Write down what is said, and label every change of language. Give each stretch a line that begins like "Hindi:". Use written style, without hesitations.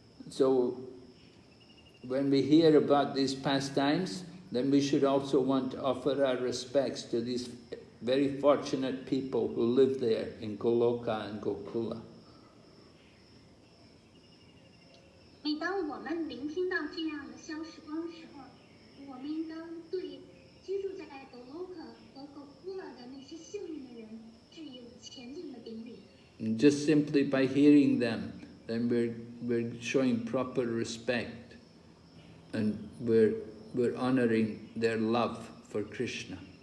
English: So when we hear about these pastimes, then we should also want to offer our respects to these very fortunate people who live there in Goloka and Gokula.
Chinese: 每当我们聆听到这样的消时光的时候，我们应当对居住在狗洛克和狗库拉的那些幸运的人致以前进的顶礼。
English: And just simply by hearing them, then we're showing proper respect, and we're honoring their love for Krishna.